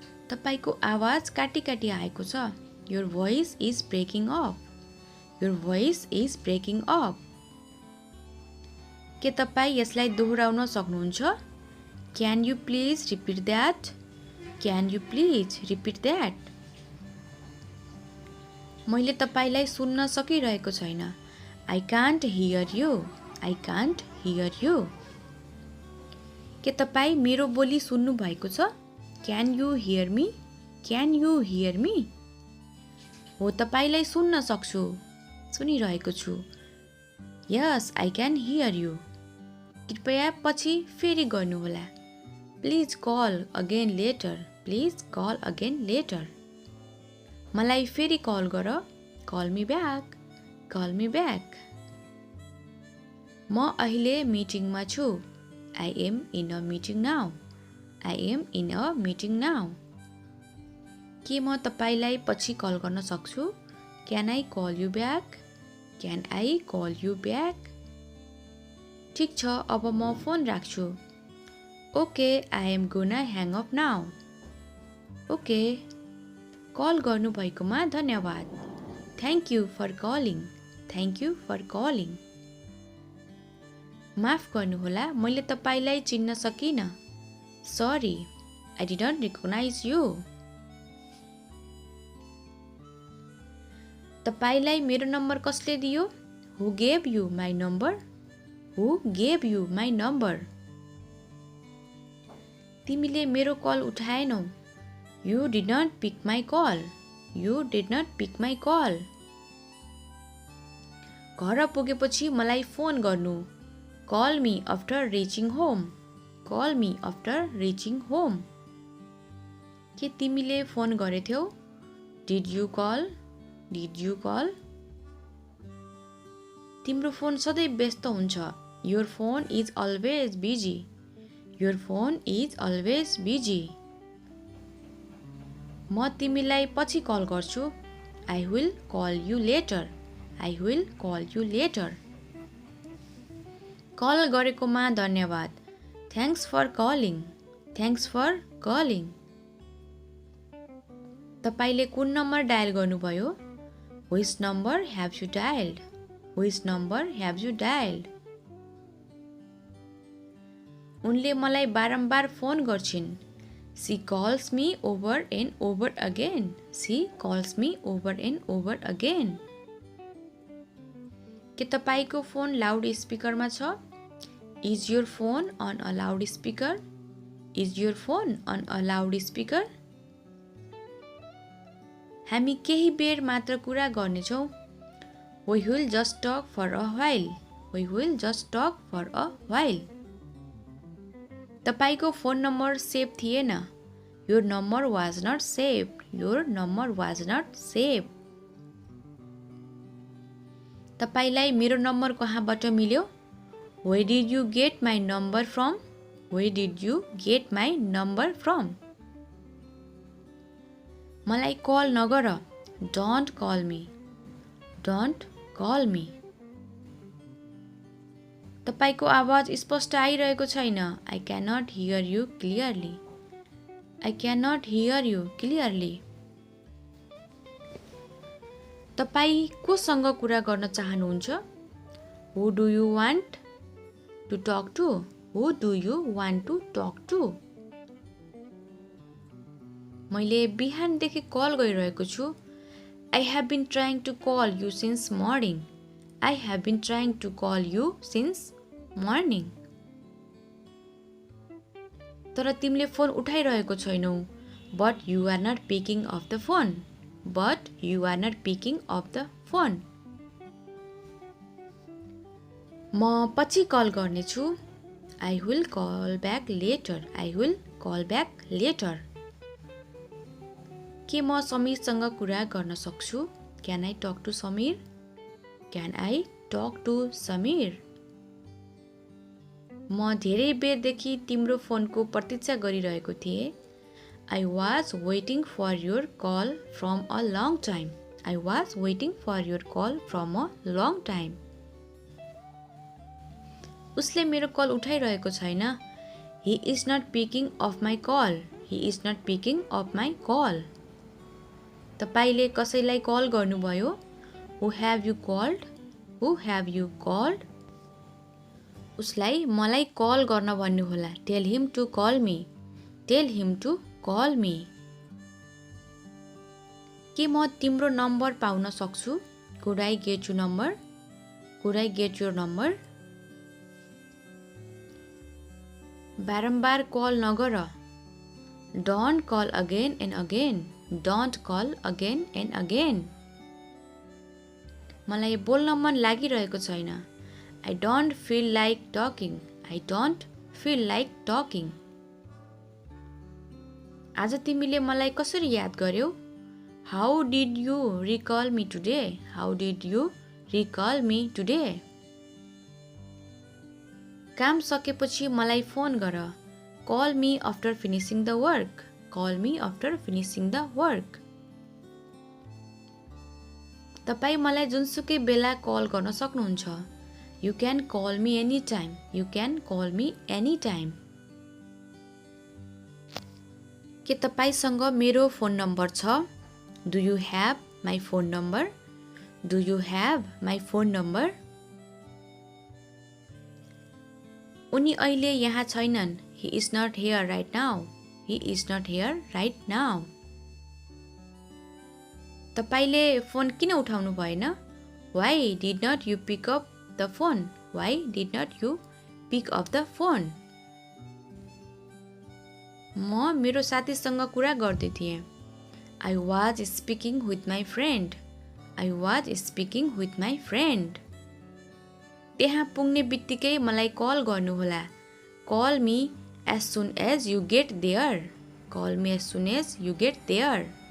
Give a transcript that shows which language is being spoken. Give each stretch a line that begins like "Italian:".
Nepali: तपाईको आवाज काटी काटी आएको छ.
English: Your voice is breaking up. Your voice is breaking up.
Nepali: के तपाई यसलाई दोहोऱ्याउन सक्नुहुन्छ?
English: Can you please repeat that? Can you please repeat that?
Nepali: मैले तपाईलाई सुन्न सकिरहेको छैन.
English: I can't hear you. I can't hear you.
Nepali: के तपाई मेरो बोली सुन्नु भएको छ?
English: Can you hear me? Can you hear me?
Nepali: हो, तपाईलाई सुन्न सक्छु. सुनिरहेको छु.
English: Yes, I can hear you.
Nepali: कृपया पछि फेरि गर्नुहोला.
English: Please call again later. Please call again later.
Nepali: मलाई फेरि कल गर.
English: Call me back. Call me back.
Nepali: म अहिले मिटिङमा छु.
English: I am in a meeting now. I am in a meeting now.
Nepali: के म तपाईलाई पछि कल गर्न सक्छु?
English: Can I call you back? Can I call you back?
Nepali: ठीक छ, अब म फोन राख्छु.
English: Okay, I am gonna hang up now. Okay.
Nepali: Call गर्नु भएकोमा धन्यवाद.
English: Thank you for calling. Thank you for calling.
Nepali: माफ गर्नुहोला, मैले तपाईलाई चिन्न सकिन.
English: Sorry, I didn't recognize you.
Nepali: तपाईलाई मेरो नम्बर कसले दियो?
English: Who gave you my number? Who gave you my number?
Nepali: तिमीले मेरो call उठाएनौ.
English: You did not pick my call. You did not pick my call.
Nepali: घर पुगेपछि मलाई फोन गर्नु.
English: Call me after reaching home. Call me after reaching home.
Nepali: के तिमीले phone गरेथ्यौ?
English: Did you call? Did you call?
Nepali: तिम्रो phone सधैँ व्यस्त हुन्छ.
English: Your phone is always busy. Your phone is always busy.
Nepali: म तिमीलाई पछि कल गर्छु.
English: I will call you later. I will call you later.
Nepali: Call गरेकोमा धन्यवाद.
English: Thanks for calling. Thanks for calling.
Nepali: तपाईले कुन नम्बर डायल गर्नुभयो?
English: Which number have you dialed? Which number have you dialed?
Nepali: उनले मलाई बारम्बार फोन गर्छिन्.
English: She calls me over and over again. She calls me over and over again.
Nepali: के तपाईको phone loud स्पिकरमा छ?
English: Is your phone on a loudspeaker? Is your phone on a loudspeaker?
Nepali: हामी केही बेर मात्र कुरा गर्नेछौँ.
English: We will just talk for a while. We will just talk for a while.
Nepali: तपाईको फोन नम्बर सेभ थिएन.
English: Your number was not saved. Your number was not saved.
Nepali: तपाईलाई मेरो नम्बर कहाँबाट मिल्यो?
English: Where did you get my number from? Where did you get my number from?
Nepali: मलाई call नगर.
English: Don't call me. Don't call me.
Nepali: तपाईको आवाज स्पष्ट आइरहेको छैन.
English: I cannot hear you clearly. I cannot hear you clearly.
Nepali: तपाई कोसँग कुरा गर्न चाहनुहुन्छ?
English: Who do you want to talk to? Who do you want to talk to?
Nepali: मैले बिहानदेखि कल गरिरहेको छु.
English: I have been trying to call you since morning. I have been trying to call you since morning.
Nepali: तर तिमीले phone उठाइरहेको छैनौ.
English: But you are not picking up the phone. But you are not picking up the phone.
Nepali: म पछि call गर्नेछु.
English: I will call back later. I will call back later.
Nepali: के म समीरसँग कुरा गर्न सक्छु?
English: Can I talk to Samir? Can I talk to Samir?
Nepali: म धेरै बेरदेखि तिम्रो फोनको प्रतीक्षा गरिरहेको थिएँ.
English: I was waiting for your call from a long time. I was waiting for your call from a long time.
Nepali: उसले मेरो कल उठाइरहेको छैन.
English: He is not picking up my call. He is not picking up my call.
Nepali: तपाईले कसैलाई call गर्नुभयो?
English: Who have you called? Who have you called?
Nepali: उसलाई मलाई call गर्न भन्नुहोला.
English: Tell him to call me. Tell him to call me.
Nepali: के म तिम्रो नम्बर पाउन सक्छु?
English: Could I get your number? Could I get your number?
Nepali: बारम्बार कल नगर.
English: Don't call again and again. Don't call again and again.
Nepali: मलाई बोल्न मन लागिरहेको छैन.
English: I don't feel like talking. I don't feel like talking.
Nepali: आज तिमीले मलाई कसरी याद गर्यौ?
English: How did you recall me today? How did you recall me today?
Nepali: काम सकेपछि मलाई फोन गर.
English: Call me after finishing the work. Call me after finishing the work.
Nepali: तपाईँ मलाई जुनसुकै बेला कल गर्न सक्नुहुन्छ.
English: You can call me anytime. You can call me anytime.
Nepali: के तपाईसँग मेरो फोन नम्बर छ?
English: Do you have my phone number? Do you have my phone number?
Nepali: उनी अहिले यहाँ छैनन्.
English: He is not here right now. He is not here right now.
Nepali: तपाईले phone किन उठाउनु भएन?
English: Why did not you pick up the phone? Why did not you pick up the phone?
Nepali: म मेरो साथीसँग कुरा गर्दै थिएँ.
English: I was speaking with my friend. I was speaking with my friend.
Nepali: त्यहाँ पुग्ने बित्तिकै मलाई कल गर्नुहोला.
English: Call me as soon as you get there. Call me as soon as you get there.